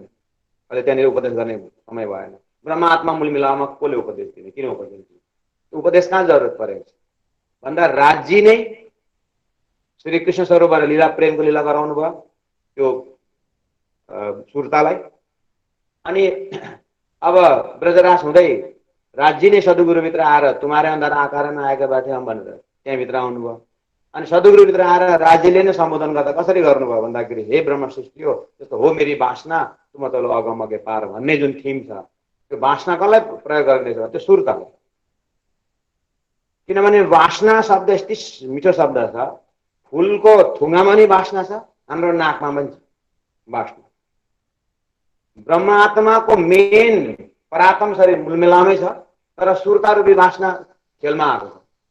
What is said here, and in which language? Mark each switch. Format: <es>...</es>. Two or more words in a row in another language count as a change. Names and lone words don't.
<ne>अहिले त्यहाँनिर उपदेश गर्ने समय भएन। ब्रह्म आत्मा मूल मिलामा कसले उपदेश दिने, किन उपदेश दिने? उपदेश कहाँ जरुरत परेको छ भन्दा राज्य नै श्री कृष्ण स्वरूपबाट लीला प्रेमको लीला गराउनु भयो त्यो सुरतालाई। अनि अब ब्रजराज हुँदै राज्य नै सद्गुरुभित्र आएर</ne> <hi>तुम्हारे अंदर आकार में</hi> <ne>आएका बैठे हम भनेर त्यहाँभित्र आउनुभयो। अनि सद्गुरुभित्र आएर राज्यले नै सम्बोधन गर्दा कसरी गर्नुभयो भन्दाखेरि हे ब्रह्म सृष्टि हो जस्तो हो</ne> <hi>मेरी वासना तुम</hi> <ne>तलो अगम अगे पार भन्ने जुन थिम छ त्यो वासना कसलाई प्रयोग गर्नेछ त्यो सुरतालाई। किनभने वासना शब्द यति मिठो शब्द छ, फुलको थुङ्गामा नि वासना छ, हाम्रो नाकमा पनि छ वासना। ब्रह्मात्माको मेन परात्म शरीर मूलमेलामै छ, तर सुरता रूपी वासना खेलमा आएको छ।</ne>